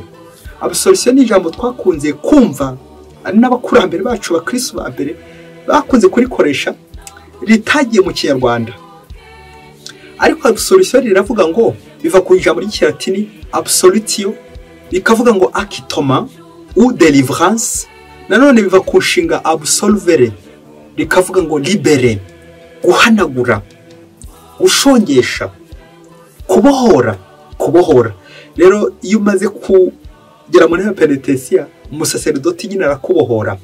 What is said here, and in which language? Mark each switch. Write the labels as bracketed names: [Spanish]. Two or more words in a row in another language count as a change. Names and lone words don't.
[Kinyarwanda] Absolution ni ijambo twakunze kumva ari n'abakurambere bacu bakristo ba mbere bakunze kurikoresha, ritagiye mu Kinyarwanda. Ariko absolution riravuga ngo biva ku ijambo ry'Ikilatini absolutio, bikavuga ngo [French] acquittement ou délivrance. [Kinyarwanda] Nanone biva ku nshinga absolvere, rikavuga ngo libere, guhanagura, gushongesha, kubohora. Rero iyo umaze kugera muri penetensiya, umusaseridoti nyine arakubohora.